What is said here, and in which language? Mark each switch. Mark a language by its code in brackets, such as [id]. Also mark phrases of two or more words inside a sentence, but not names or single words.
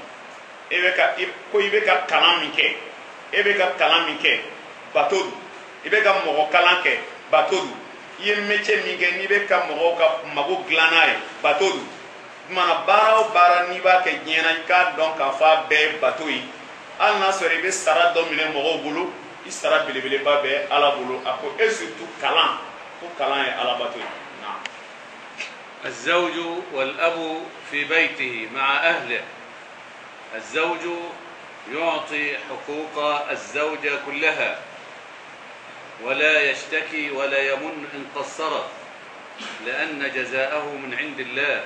[bm] i bɛ ka kalan min kɛ bato do, i bɛ ka mɔgɔ kalan kɛ bato do, i ye métier min kɛ n'i bɛ ka mɔgɔw ka mago dilan n'a ye bato do. Mana baara o baara n'i b'a kɛ diɲɛ na i k'a dɔn k'a fɔ a bɛɛ ye bato ye, hali n'a sɔrɔ i bɛ sara dɔ minɛ mɔgɔw bolo i sara belebeleba bɛ ala bolo. A ko [fr] et surtout [bm] kalan, ko kalan ye ala bato ye. [ar] الزوج والأب في بيته مع أهله، الزوج يعطي حقوق الزوجة كلها ولا يشتكي ولا يمن إن قصرت، لأن جزاءه من عند الله.